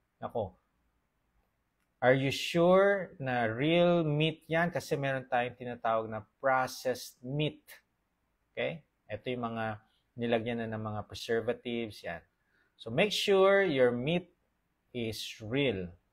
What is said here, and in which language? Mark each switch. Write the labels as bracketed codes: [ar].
[tl] Ako, [en] are you sure na real meat yan? [tl] Kasi meron tayong tinatawag na processed meat. Okay? Ito yung mga nilagyan na ng mga preservatives. Yan. [en] So, make sure your meat is real.